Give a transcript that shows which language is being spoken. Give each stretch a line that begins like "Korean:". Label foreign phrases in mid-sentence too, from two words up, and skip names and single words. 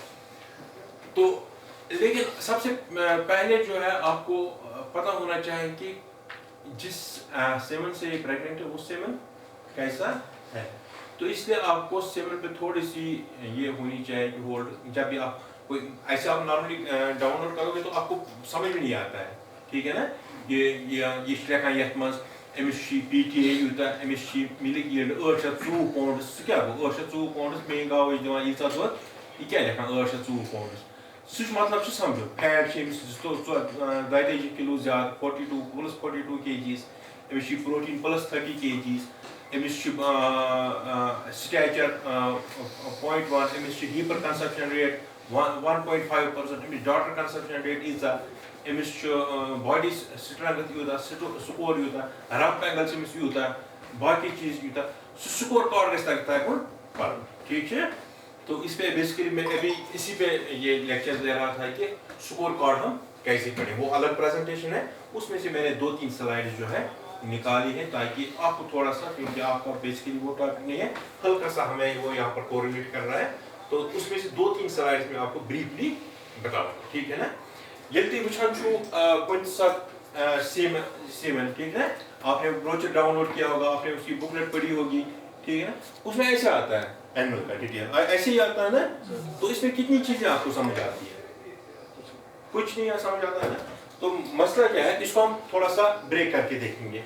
Urdu: تو لیکن سب سے پہلے جو ہے آپ کو پتہ ہونا چاہیے کہ جس سیمن سے یہ پریگننٹ ہے وہ سیمن کیسا ہے. تو اس لیے آپ کو سیمن پہ تھوڑی سی یہ ہونی چاہیے کہ ہولڈ, جب بھی آپ کوئی ایسے آپ نارملی ڈاؤن لوڈ کرو گے تو آپ کو سمجھ میں نہیں آتا ہے, ٹھیک ہے نا.
Kashmiri: یہ لیکھان یتھ منٛز أمِس چھِ PTA یوٗتاہ, أمِس چھِ
English: milk yield
Kashmiri: 820 پاونڈٕس, سُہ کیٛاہ گوٚو 820 پاونڈٕس, میٛٲنۍ گاو ٲسۍ دِوان ییٖژاہ دۄد, یہِ کیٛاہ لیکھان 820 پاونڈٕس. سُہ چھُ مطلب چھُ سمجھو فیٹ چھِ أمِس 22 کِلوٗ زیادٕ 42 پلس 42 kgs, أمِس چھِ پروٹیٖن پلس 30 kgs, أمِس چھُ سٹیچر 0.1, أمِس چھِ
English: heifer conception rate
Kashmiri: 1.5%, أمِس
English: daughter conception rate
Kashmiri: ییٖژاہ, أمِس چھُ
English: body strength
Kashmiri: یوٗتاہ, سکور یوٗتاہ,
English: rump angle
Kashmiri: چھِ أمِس یوٗتاہ, باقی چیٖز یوٗتاہ, سُہ
English: score card
Kashmiri: گژھِ تگُن پرُن,
Urdu: ٹھیک ہے. تو اس پہ بیسکلی میں ابھی اسی پہ یہ لیکچر دے رہا تھا کہ سکور کارڈ ہم کیسے پڑھیں. وہ الگ پریزنٹیشن ہے, اس میں سے میں نے 2-3 سلائڈ جو ہے نکالی ہے تاکہ آپ کو تھوڑا سا, کیونکہ آپ کا بیسکلی وہ ٹاپک نہیں ہے, ہلکا سا ہمیں وہ یہاں پر کوریلیٹ کر رہا ہے, تو اس میں سے 2-3 سلائڈ میں آپ کو بریفلی بتاؤں, ٹھیک ہے نا.
Kashmiri: ییٚلہِ تُہۍ وٕچھان چھُو کُنہِ ساتہٕ
Urdu: سیمن, ٹھیک ہے, آپ نے بروچر ڈاؤن لوڈ کیا ہوگا, آپ نے اس کی بکلیٹ پڑھی ہوگی, ٹھیک ہے نا. اس میں ایسا آتا ہے اینول کا ڈیٹیل, ایسے ہی آتا ہے نا. تو اس میں کتنی چیزیں آپ کو سمجھ آتی ہے, کچھ نہیں سمجھ آتا ہے نا. تو مسئلہ کیا ہے, اس کو ہم تھوڑا سا بریک کر کے دیکھیں گے.